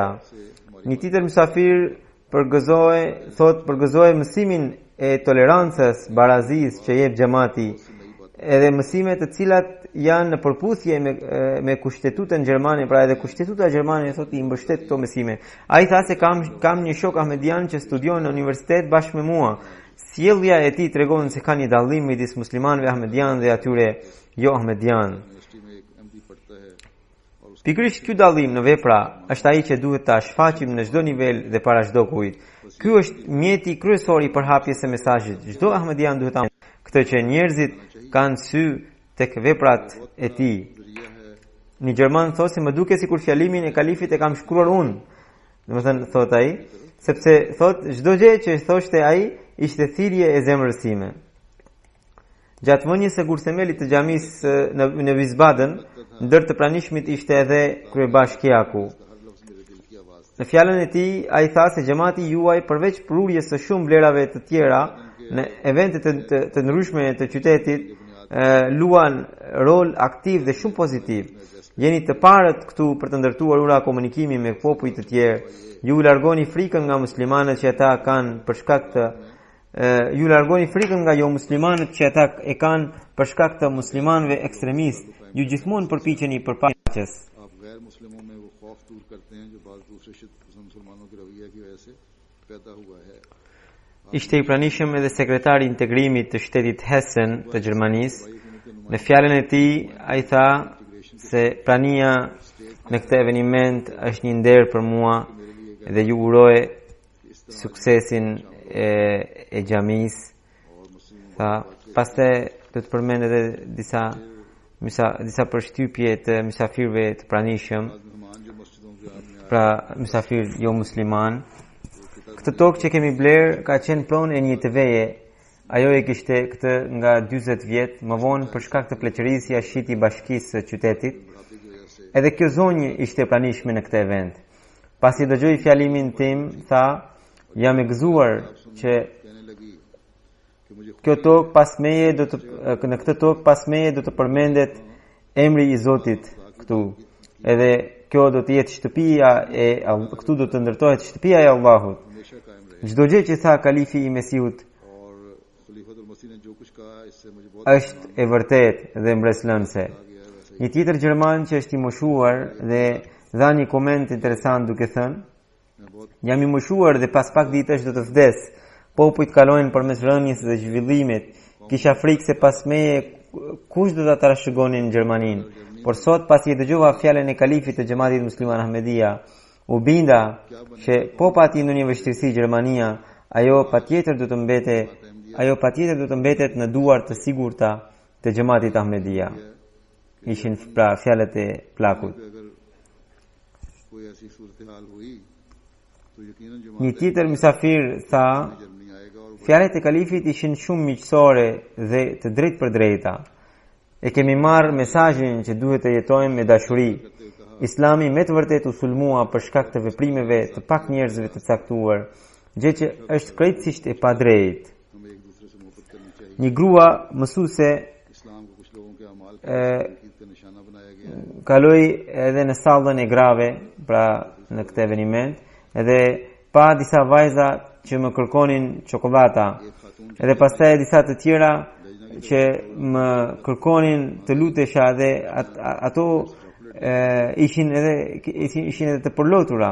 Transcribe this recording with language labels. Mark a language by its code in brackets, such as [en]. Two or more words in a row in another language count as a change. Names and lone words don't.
[sq] Një tjetër mysafir përgëzoi mësimin e tolerancës, barazis që jep xhamati, edhe mësime të cilat janë në përputhje me kushtetutën gjermane, pra edhe kushtetuta gjermane thot i mbështet këto mësime. Ai tha se kam një shok ahmedian që studion në universitet bashkë me mua. Sjellja e tij tregon se ka një dallim midis muslimanëve ahmedian dhe atyre jo ahmedian. [ur] یونیورسٹی میں ایک ایم ڈی پڑھتا ہے اور [sq] Pikërisht ky dallim në vepra është ai që duhet ta shfaqim në çdo nivel dhe para çdo kujt. Ky është mjeti kryesor i përhapjes së mesazhit. Çdo ahmedian duhet ta këtë që njerëzit kanë sy tek veprat e tij. Një gjerman thotë se më duket sikur fjalimin e kalifit e kam shkruar unë. Domethënë thot ai, sepse thot çdo gjë që thoshte ai ishte thirrje e zemrës sime. Gjatë vënies së kurthemelit të xhamisë në Wiesbaden, ndër të pranishmit ishte edhe kryebashkiaku. [ur] ہر لفظ میرے دل کی آواز [sq] Në fjalën e tij, ai tha se xhamati juaj përveç prurjes së shumë vlerave të tjera në evente të ndryshme të qytetit, luan rol aktiv dhe shumë pozitiv. Jeni të parët këtu për të ndërtuar ura komunikimi me popujt të tjerë. Ju largoni frikën nga muslimanët që ata kanë për shkak të ju largoni frikën nga jo muslimanët që ata e kanë për shkak të muslimanëve ekstremistë. Ju gjithmonë përpiqeni për paqes. [ur] آپ غیر مسلموں میں وہ خوف دور کرتے ہیں جو بعض دوسرے مسلمانوں کے رویے کی وجہ سے پیدا ہوا ہے. [sq] Ishte i pranishëm edhe sekretari i integrimit të shtetit Hessen të Gjermanisë. Në fjalën e tij, ai tha se prania në këtë eveniment është një nder për mua dhe ju uroj suksesin e xhamisë. Tha, pastaj do të përmend edhe disa përshtypje të mysafirëve të pranishëm, [ur] مہمان جو مسجدوں کے آنے [sq] pra mysafir jo musliman. Këtë tokë që kemi blerë ka qenë pronë e një të veje. Ajo e kishte këtë nga 40 vjet, më vonë për shkak të pleqërisë ja shiti bashkisë së qytetit. Edhe kjo zonjë ishte e pranishme në këtë event. Pasi dëgjoi fjalimin tim, tha, jam e gëzuar që [ur] کہنے لگی کہ مجھے [sq] kjo tokë pas meje në këtë tokë pas meje do të përmendet emri i Zotit këtu. Edhe kjo do të jetë shtëpia këtu do të ndërtohet shtëpia e Allahut. [ur] ہمیشہ قائم رہے [sq] Çdo gjë që tha kalifi i Mesihut [ur] اور خلیفۃ المسیح نے جو کچھ کہا اس سے مجھے بہت [sq] është e vërtetë dhe mbreslënëse. Një tjetër gjerman që është i moshuar dhe dha një koment interesant duke thënë: [ur] میں بہت [sq] jam i moshuar dhe pas pak ditësh do të vdes. Popujt kalojnë përmes rënies dhe zhvillimit. Kisha frikë se pas meje kush do ta trashëgonin në Gjermaninë. Por sot pasi e dëgjova fjalën e kalifit të xhamatit musliman Ahmedia, u binda që po pati në një vështirësi Gjermania, ajo patjetër do të mbetet në duar të sigurta të xhamatit Ahmedia. Ishin pra fjalët e plakut. [ur] اگر کوئی ایسی صورت حال ہوئی تو یقیناً جو [sq] Një tjetër mysafir tha, [ur] جرمنی آئے گا اور [sq] fjalët e kalifit ishin shumë miqësore dhe të drejtë për drejta. E kemi marrë mesazhin që duhet të jetojmë me dashuri. Islami me të vërtetë u sulmua për shkak të veprimeve të pak njerëzve të caktuar, gjë që është krejtësisht e padrejtë. [ur] ہمیں ایک دوسرے سے محبت کرنی چاہیے. [sq] Një grua mësuese [ur] اسلام کو کچھ لوگوں کے اعمال کا نشانہ بنایا گیا ہے. [sq] kaloi edhe në sallën e grave, pra në këtë eveniment, edhe pa disa vajza që më kërkonin çokoladata. Edhe pastaj disa të tjera që më kërkonin të lutesha dhe ato ishin edhe të përlotura.